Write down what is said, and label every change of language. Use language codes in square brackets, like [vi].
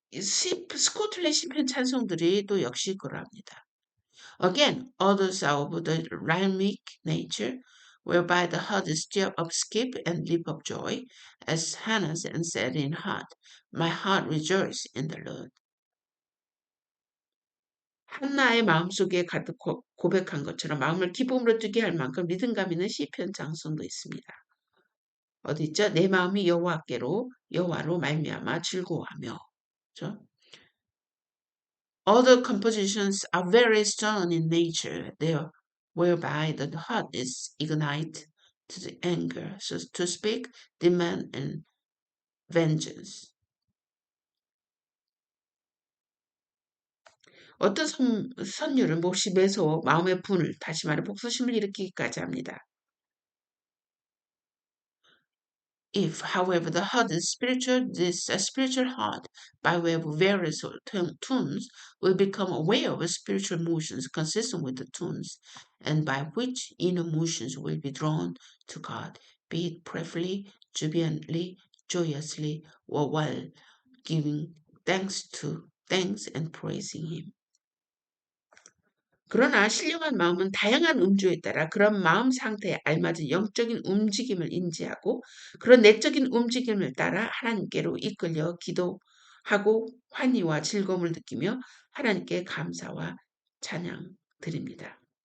[ko] 스코틀랜드 시편 찬송들이 또 역시 그러합니다. [en] Again, others are of the rhythmic nature, whereby the heart is stirred up, skip and leap of joy, as Hannah said in heart, my heart rejoices in the Lord. [ko] 한나의 마음속에 가득 고백한 것처럼 마음을 기쁨으로 뛰게 할 만큼 리듬감 있는 시편 장송도 있습니다. 어디 있죠? 내 마음이 여호와로 말미암아 즐거워하며. 그렇죠? [en] Other compositions are very stern in nature, whereby the heart is ignited to the anger, so to speak, demand and vengeance. [ko] 어떤 선율은 몹시 매서워 마음의 분을, 다시 말해 복수심을 일으키기까지 합니다. [en] If, however, the heart is spiritual, this spiritual heart, by way of various tunes, will become aware of spiritual motions consistent with the tunes, and by which inner motions will be drawn to God, be it prayerfully, jubilantly, joyously, or while giving thanks and praising Him. [ko] 그러나 신령한 마음은 다양한 음주에 따라 그런 마음 상태에 알맞은 영적인 움직임을 인지하고 그런 내적인 움직임을 따라 하나님께로 이끌려 기도하고 환희와 즐거움을 느끼며 하나님께 감사와 찬양 드립니다.